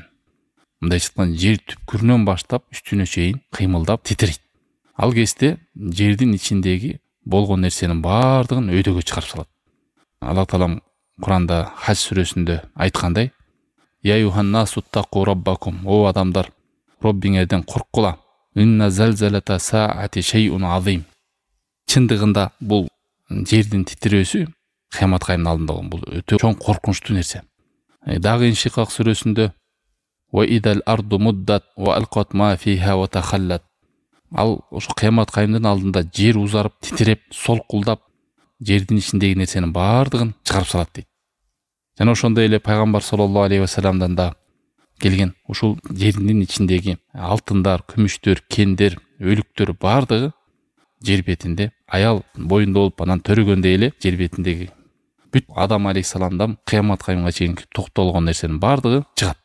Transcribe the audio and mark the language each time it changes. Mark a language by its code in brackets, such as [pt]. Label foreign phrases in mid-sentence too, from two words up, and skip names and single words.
[ky] Мындай айтканда жер түпкүрүнөн баштап үстүнө чейин кыймылдап титирейт. Ал кезде жердин ичиндеги болгон нерсенин баардыгын өйдөгө чыгарып салат. Аллах Таалам Куранда Хаж сүрөсүндө айткандай: [ar] "يا أيها الناس اتقوا ربكم", [ky] о адамдар, Роббиңерден корккула. [ar] "إن زلزلة الساعة شيء عظيم". [ky] Чындыгында бул жердин титирөөсү кыямат кайымдын алдында болгон бул өтө чоң коркунучтуу нерсе. Дагы Иншикак сүрөсүндө [ar] "وإذا الأرض مدت وألقت ما فيها وتخلت". [ky] Ал ошо кыямат кайымдын алдында жер узарып, титиреп, солкулдап, жердин ичиндеги нерсенин баардыгын чыгарып салат дейт. Жана ошондой эле пайгамбар [ar] صلى الله عليه وسلم [ky] да келген ушул жердин ичиндеги алтындар, күмүштөр, кендер, өлүктөр баардыгы жер бетинде аял боюнда болуп анан төрөгөндөй эле жер бетиндеги бүт Адам алейхиссаламдан кыямат кайымга чейин токтолгон нерсенин баардыгы чыгат.